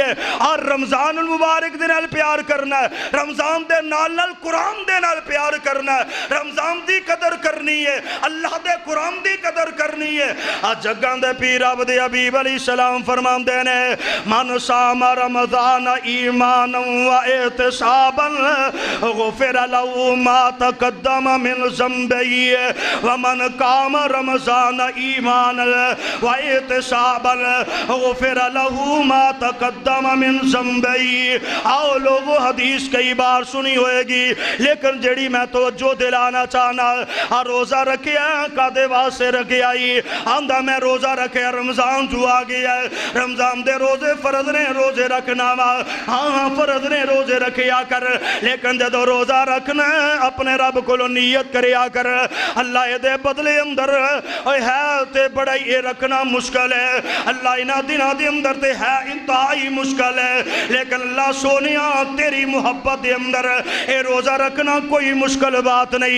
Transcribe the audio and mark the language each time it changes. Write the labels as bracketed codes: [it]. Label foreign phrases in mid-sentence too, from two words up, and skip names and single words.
[pa] اور رمضان مبارک دے نال پیار کرنا، رمضان دے نال قرآن دے نال پیار کرنا، رمضان دی قدر کرنی ہے، اللہ دے قرآن دی قدر کرنی ہے. اج جگاں دے پیر عبد حبیب [ar] عليه السلام [pa] فرماندے نے, [ar] من صام رمضان إيمانا و احتسابا غفر له ما تقدم من ذنبه، و من قام رمضان إيمانا و احتسابا غفر له ما تقدم من ذنبه. [pa] آؤ لوگوں، حدیث کئی بار سنی ہوئے گی، لیکن جیہڑی میں توجہ دلانا چاہنا، روزہ رکھیا کاہدے واسطے رکھیا ہی، آندا میں روزہ رکھیا رمضان جو آ گیا، رمضان دے روزے فرض نے، روزے رکھنا وا، ہاں فرض نے روزے رکھیا کر، لیکن جدوں روزہ رکھنا اپنے رب کو نیت کریا کر، اللہ دے بدلے اندر ہے تے بڑا یہ رکھنا مشکل ہے، اللہ انہاں دناں دے اندر تے ہے انتہائی مشکل ہے، لیکن اللہ سوہنیا تیری محبت دے اندر یہ روزہ رکھنا کوئی مشکل بات نہیں.